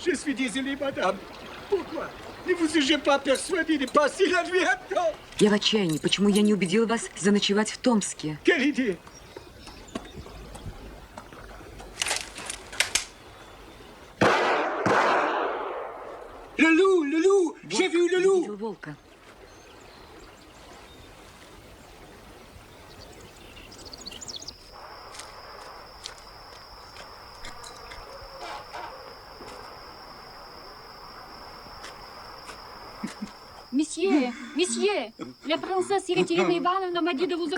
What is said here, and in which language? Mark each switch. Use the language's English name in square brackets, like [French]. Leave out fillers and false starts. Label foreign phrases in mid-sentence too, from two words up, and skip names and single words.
[Russian] Я в отчаянии. Почему я не убедил вас заночевать в Томске? Люлю, [French] j'ai vu [Russian] Я видел волка. [French] Месье, la princesse Екатерина Ивановна m'a dit de vous